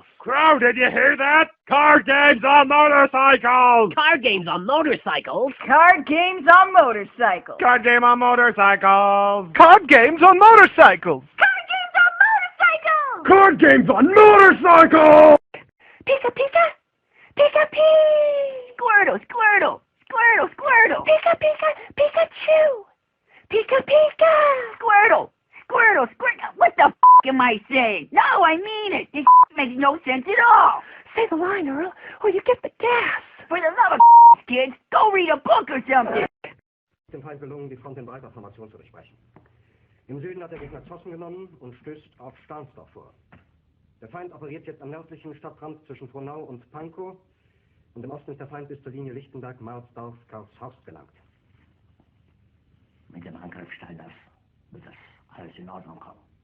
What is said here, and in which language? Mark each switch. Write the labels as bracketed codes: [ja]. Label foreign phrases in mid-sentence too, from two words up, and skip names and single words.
[en] Crow, did you hear that? Card games on motorcycles! Card games on motorcycles. Card games on motorcycles. Card game on motorcycles! Card games on motorcycles. Card games on motorcycles! Pika pika, pika pee. Squirtle, squirtle, squirtle, squirtle. Pika pika, Pikachu. Pika pika. Squirtle, squirtle, squirtle. What the f*** am I saying? No, I mean it. This makes no sense at all. Say the line, Earl, or you get the gas. For the love of kids, go read a book or something. [de] Dem Feind gelungen, die Front in breiter Formation zu durchbrechen. Im Süden hat der Gegner Zossen genommen und stößt auf Stahnsdorf vor. Der Feind operiert jetzt am nördlichen Stadtrand zwischen Frohnau und Pankow und im Osten ist der Feind bis zur Linie Lichtenberg-Marsdorf-Karlshorst gelangt. Mit dem Angriff Steiners wird das alles in Ordnung kommen.